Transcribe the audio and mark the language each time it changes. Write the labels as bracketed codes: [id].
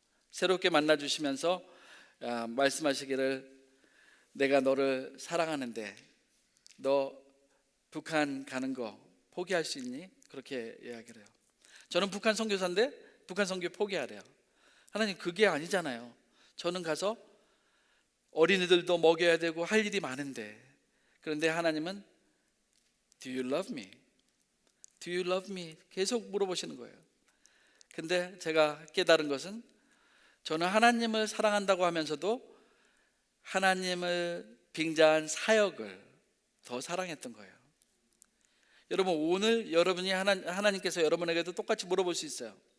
[ko] 새롭게 만나 주시면서 말씀하시기를 내가 너를 사랑하는데 너 북한 가는 거 포기할 수 있니? 그렇게 이야기를 해요. 저는 북한 선교사인데 북한 선교 포기하래요. 하나님, 그게 아니잖아요. 저는 가서 어린이들도 먹여야 되고 할 일이 많은데. 그런데 하나님은 [en] Do you love me? Do you love me? [ko] 계속 물어보시는 거예요. 근데 제가 깨달은 것은 저는 하나님을 사랑한다고 하면서도 하나님을 빙자한 사역을 더 사랑했던 거예요. 여러분, 오늘 여러분이 하나님께서 여러분에게도 똑같이 물어볼 수 있어요.